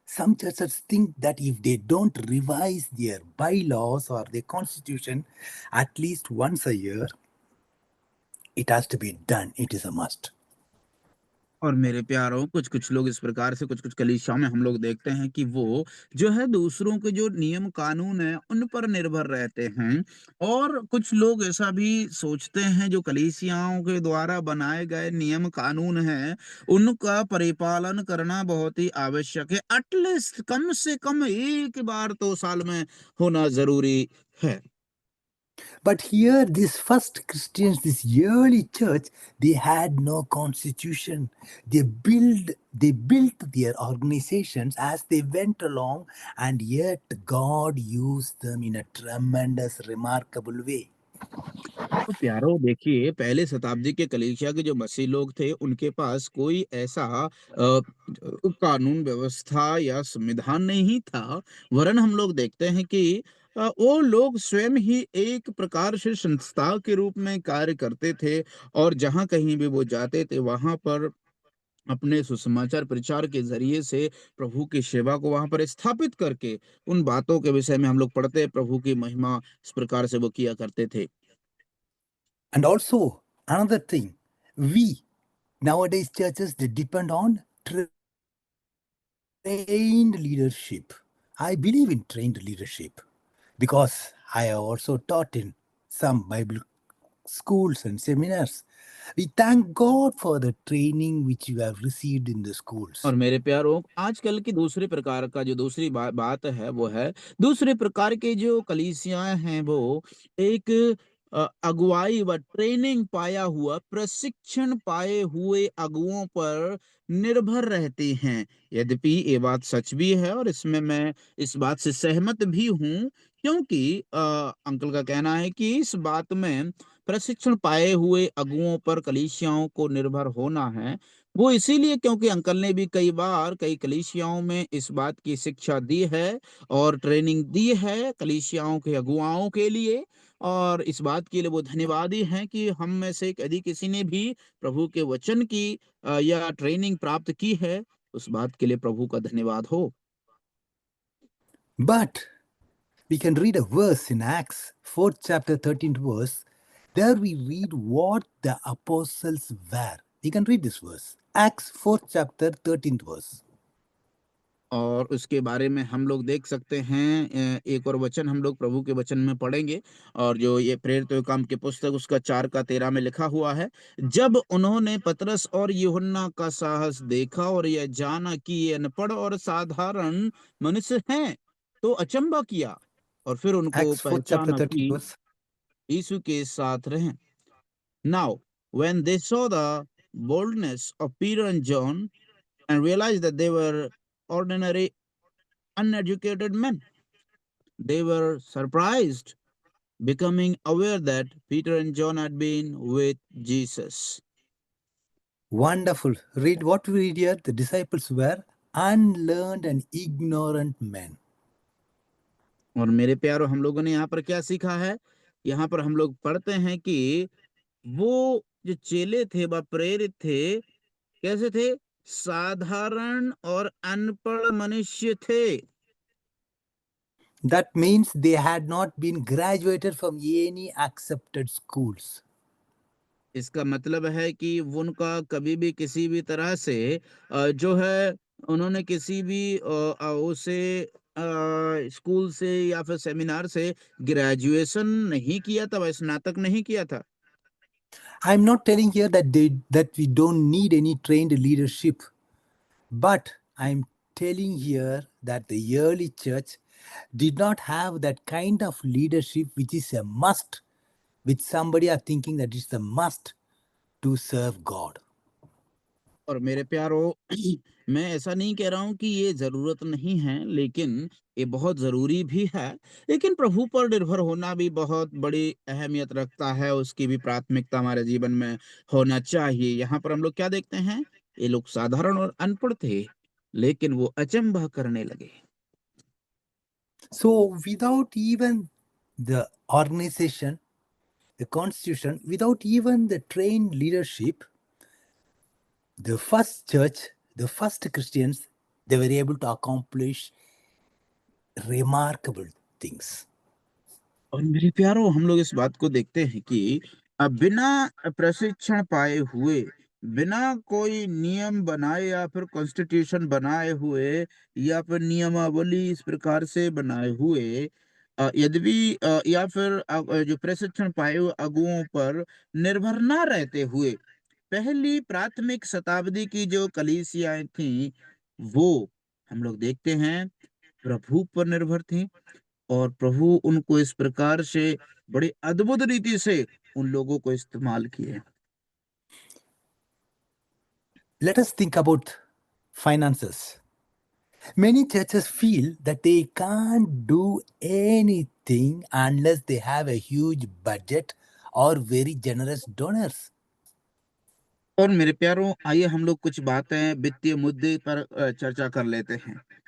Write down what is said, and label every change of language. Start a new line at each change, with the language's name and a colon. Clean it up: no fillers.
English: Some churches think that if they don't revise their bylaws or their constitution at least once a year, it has to be done. It is a must.
Hindi: और मेरे प्यारों, कुछ कुछ लोग इस प्रकार से कुछ कुछ कलीसियाओं में हम लोग देखते हैं कि वो जो है दूसरों के जो नियम कानून है उन पर निर्भर रहते हैं। और कुछ लोग ऐसा भी सोचते हैं जो कलीसियाओं के द्वारा बनाए गए नियम कानून हैं उनका परिपालन करना बहुत ही आवश्यक है। एटलीस्ट कम से कम एक बार तो साल में होना जरूरी है।
English: But here, these first Christians, this early church, they had no constitution. They built their organizations as they went along, and yet God used them in a tremendous, remarkable way.
Hindi: तो प्यारो देखिए, पहले शताब्दी के कलीसिया के जो मसीह लोग थे उनके पास कोई ऐसा कानून व्यवस्था या संविधान नहीं था। वरन हम लोग देखते हैं कि वो लोग स्वयं ही एक प्रकार से संस्था के रूप में कार्य करते थे और जहाँ कहीं भी वो जाते थे वहां पर अपने सुसमाचार प्रचार के जरिए से प्रभु की सेवा को वहां पर स्थापित करके उन बातों के विषय में हम लोग पढ़ते हैं। प्रभु की महिमा इस प्रकार से वो किया करते थे।
English: And also, another thing, we nowadays churches they depend on trained leadership. I believe in trained leadership because I have also taught in some Bible schools and seminars. We thank God for the training which you have received in the schools.
Hindi: और मेरे प्यारों, आजकल की दूसरे प्रकार का जो दूसरी बात है वो है दूसरे प्रकार के जो कलीसियाएं हैं वो एक अगुवाई व ट्रेनिंग पाया हुआ प्रशिक्षण पाए हुए अगुओं पर निर्भर रहती हैं। यद्यपि ये बात सच भी है और इसमें मैं इस बात से सहमत भी हूँ, क्योंकि अंकल का कहना है कि इस बात में प्रशिक्षण पाए हुए अगुओं पर कलीसियाओं को निर्भर होना है। वो इसीलिए क्योंकि अंकल ने भी कई बार कई कलीसियाओं में इस बात की शिक्षा दी है और ट्रेनिंग दी है कलीसियाओं के अगुवाओं के लिए। और इस बात के लिए वो धन्यवादी हैं कि हम में से यदि किसी ने भी प्रभु के वचन की या ट्रेनिंग प्राप्त की है, उस बात के लिए प्रभु का धन्यवाद हो।
English: But we can read a verse in Acts 4th chapter 13th verse. There we read what the apostles were. We can read this verse. Acts 4th chapter 13th verse.
Hindi: और उसके बारे में हम लोग देख सकते हैं, एक और वचन हम लोग प्रभु के वचन में पढ़ेंगे। और जो ये प्रेरितों के काम की पुस्तक उसका 4 का 13 में लिखा हुआ है, जब उन्होंने पतरस और यूहन्ना का साहस देखा और यह जाना कि ये अनपढ़ और साधारण मनुष्य हैं, तो अचंभा किया और फिर उनको
English: Acts 4th chapter
Hindi: पहचाना
English: 13th
Hindi: कि
English: verse.
Hindi: यीशु के साथ रहें।
English: Now, when they saw the boldness of Peter and John and realized that they were ordinary uneducated men, they were surprised, becoming aware that Peter and John had been with Jesus. Wonderful. Read what we read here. The disciples were unlearned and ignorant men.
Hindi: और मेरे प्यारो, हम लोगों ने यहाँ पर क्या सीखा है? यहाँ पर हम लोग पढ़ते हैं कि वो जो चेले थे, वह प्रेरित थे, कैसे थे? साधारण और अनपढ़ मनुष्य थे।
English: That means they had not been graduated from any accepted schools.
Hindi: इसका मतलब है कि वो उनका कभी भी किसी भी तरह से जो है उन्होंने किसी भी उसे स्कूल से या फिर सेमिनार से ग्रेजुएशन नहीं किया था, वह स्नातक नहीं किया था।
English: I'm not telling here that we don't need any trained leadership, but I'm telling here that the early church did not have that kind of leadership which is a must, which somebody are thinking that it's a must to serve God.
Hindi: और मेरे प्यारो, मैं ऐसा नहीं कह रहा हूँ कि ये ज़रूरत नहीं है, लेकिन ये बहुत ज़रूरी भी है। लेकिन प्रभु पर निर्भर होना भी बहुत बड़ी अहमियत रखता है, उसकी भी प्राथमिकता हमारे जीवन में होना चाहिए। यहाँ पर हम लोग क्या देखते हैं? ये लोग साधारण और अनपढ़ थे, लेकिन वो अचंभा करने लगे।
English: So without even the organization, the constitution, without even the trained leadership, the first church, the first Christians, they were able to accomplish remarkable things.
Hindi: और मेरे प्यारो, हम लोग इस बात को देखते हैं कि बिना प्रशिक्षण पाए हुए, बिना कोई नियम बनाए या फिर कॉन्स्टिट्यूशन बनाए हुए या फिर नियमावली इस प्रकार से बनाए हुए, यद्यपि या फिर जो प्रशिक्षण पाए हुए अगुओं पर निर्भर ना रहते हुए, पहली प्राथमिक शताब्दी की जो कलीसियाएं थीं, वो हम लोग देखते हैं प्रभु पर निर्भर थीं। और प्रभु उनको इस प्रकार से बड़ी अद्भुत रीति से उन लोगों को इस्तेमाल किए।
English: Let us think about finances. Many churches feel that they can't do anything unless they have a huge budget or very generous donors.
Hindi: और मेरे प्यारों, आइए हम लोग कुछ बातें वित्तीय मुद्दे पर चर्चा कर लेते हैं।